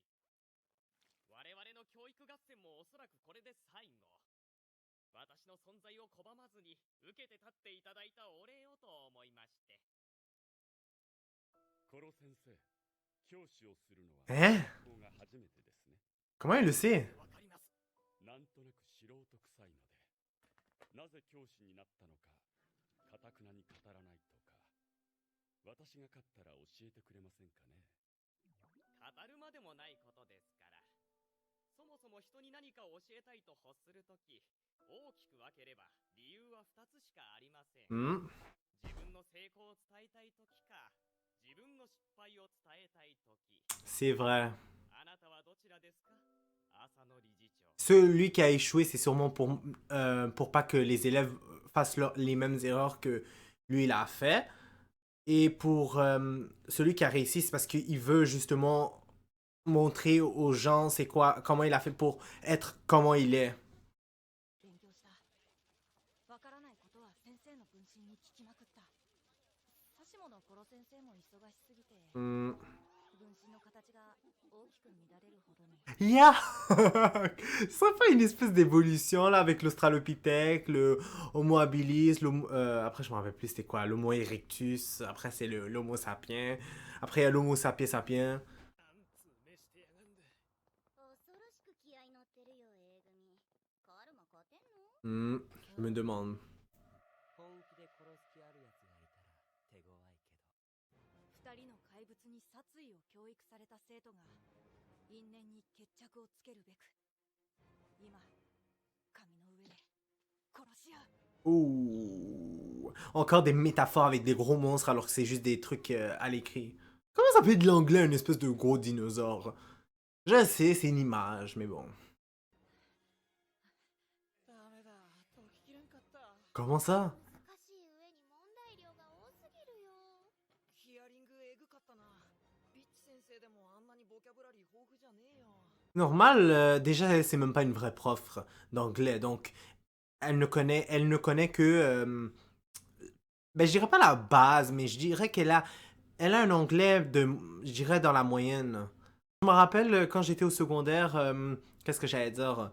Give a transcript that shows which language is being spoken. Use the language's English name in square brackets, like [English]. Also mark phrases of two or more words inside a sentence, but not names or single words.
[Japanese] 我々の教育合戦もおそらくこれで最後。私の存在を拒まずに受けて立っていただいたお礼をと思いまして。コロ先生、教師をするのは [French] Hein? [Japanese] ここが初めてですね。 [French] Comment il le sait? [Japanese] わかります。なんとなく素人臭いので、なぜ教師になったのか、堅くなに語らないとか、私が勝ったら教えてくれませんかね。語るまでもないことですから。そもそも人に何かを教えたいと欲するとき、大きく分ければ理由は2つしかありません。 Hmm? 自分の成功を伝えたいときか、自分の失敗を伝えたいとき。 [French] C'est vrai. [Japanese] あなたはどちらですか？浅野理事長。 [French] Celui qui a échoué, c'est sûrement pour pas que les élèves fassent les mêmes erreurs que lui, il a fait. Et pour celui qui a réussi, c'est parce qu'il veut justement montrer aux gens c'est quoi, comment il a fait pour être comment il est. [Japanese] 勉強した。わからないことは先生の分身に聞きまくった。指物コロ先生も忙しすぎて、 Hmm. 分身の形が大きく乱れるほどに。 Yeah! [French] Ça fait une espèce d'évolution là avec l'Australopithèque, le Homo habilis, après je me rappelle plus c'était quoi, l'Homo erectus, après c'est l'Homo sapiens, après il y a l'Homo sapiens sapiens. [Japanese] 恐ろしく気合い乗ってるよ A 組。カルマ勝てんの？ [French] Je me demande. [Japanese] 本気で殺す気あるやつがいたら手強いけど。二人の怪物に殺意を教育された生徒が因縁に決着をつけるべく今紙の上で殺し合う。 Ouh. [French] Encore des métaphores avec des gros monstres alors que c'est juste des trucs à l'écrit. Comment ça peut être de l'anglais, une espèce de gros dinosaure? Je sais, c'est une image, mais bon. [Japanese] ダメだ、解ききれんかった。 [French] Comment ça? [Japanese] 難しい上に問題量が多すぎるよ。ヒアリングエグかったな。ビッチ先生でもあんなにボキャブラリー豊富じゃねえよ。 [French] Normal, déjà, c'est même pas une vraie prof d'anglais, donc elle ne connaît que... ben, je dirais pas la base, mais je dirais elle a un anglais je dirais dans la moyenne. Je me rappelle quand j'étais au secondaire, qu'est-ce que j'allais dire?